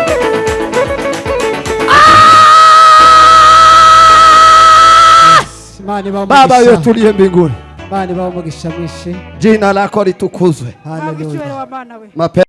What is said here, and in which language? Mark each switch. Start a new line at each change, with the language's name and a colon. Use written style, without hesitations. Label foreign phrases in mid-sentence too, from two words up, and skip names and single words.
Kinyarwanda: Imana ibahe
Swahili: Baba
Kinyarwanda: umugisha.
Swahili: yetu uliye mbinguni,
Kinyarwanda: Imana ibahe umugisha mwinshi.
Swahili: jina lako litukuzwe.
Kinyarwanda: Haleluya. Icyubahiro wa Mana we. Mape